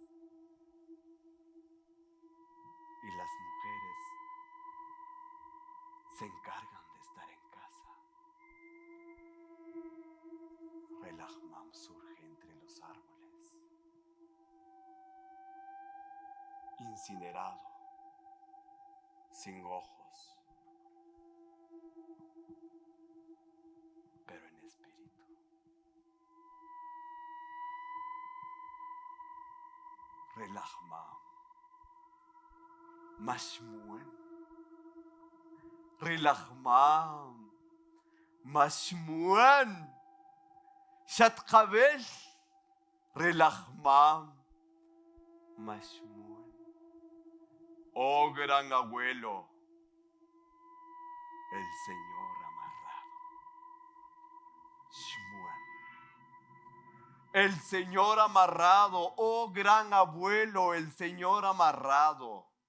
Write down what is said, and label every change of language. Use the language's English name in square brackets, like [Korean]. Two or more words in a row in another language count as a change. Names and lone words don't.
[Spanish] y las mujeres se encargan de estar en casa, Relajmam surge entre los árboles, incinerado, sin ojos, pero en espíritu. Relajmam Mashmuen. Relajmam Mashmuen. Shatqabel. Relajmam Mashmuen. Oh gran abuelo, el Señor amarrado. Shmuel. El Señor amarrado, oh gran abuelo, el Señor amarrado.